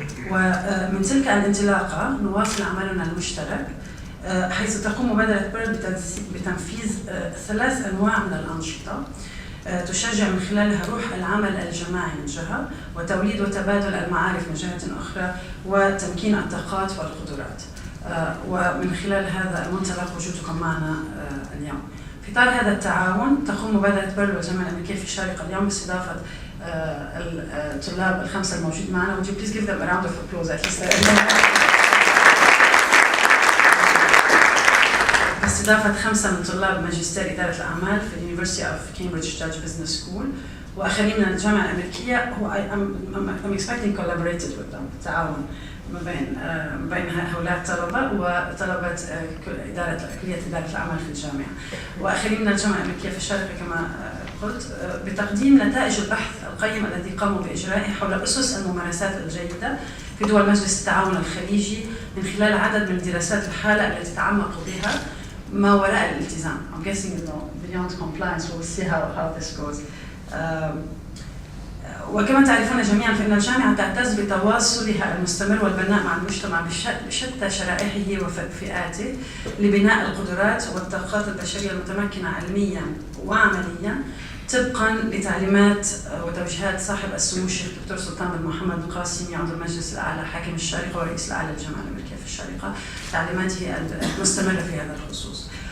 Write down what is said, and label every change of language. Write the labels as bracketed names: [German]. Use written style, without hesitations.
[Arabic] ومن تلك الانطلاقة نواصل عملنا المشترك، حيث تقوم مبادرة بيرل بتنفيذ 3 أنواع من الأنشطة تشجع من خلالها روح العمل الجماعي من جهة، وتوليد وتبادل المعارف من جهة أخرى، وتمكين الطاقات والقدرات. ومن خلال هذا المنطلق وجودكم معنا اليوم. في إطار هذا التعاون تقوم مبادرة بيرل والجامعة الأمريكية في الشارقة اليوم باستضافة الطلاب ال5 الموجود معنا. [English] Would you please give them a round of applause at least? [Arabic] باستضافة 5 من طلاب ماجستير إدارة الأعمال في University of Cambridge Judge Business School وآخرين من الجامعة الأمريكية. هو [English] I'm expecting collaborated with them، [Arabic] تعاون ما بين هؤلاء الطلبة وطلبة كلية إدارة الأعمال في الجامعة، وآخرين من الجامعة الأمريكية في الشارقة كما قلت، بتقديم نتائج البحث القيم الذي قاموا بإجرائه حول أسس الممارسات الجيدة في دول مجلس التعاون الخليجي من خلال عدد من دراسات الحالة التي تعمقوا بها ما وراء الالتزام. [English] I'm guessing beyond compliance, we'll see how this goes. [Arabic] وكما تعرفون جميعا فإن الجامعة تعتز بتواصلها المستمر والبناء مع المجتمع بشتى شرائحه وفئاته لبناء القدرات والطاقات البشرية المتمكنة علميا وعمليا طبقا لتعليمات وتوجيهات صاحب السمو الشيخ دكتور سلطان بن محمد القاسمي عضو المجلس الأعلى حاكم الشارقة ورئيس الأعلى للجامعة الأمريكية في الشارقة، تعليماته المستمرة في هذا الخصوص.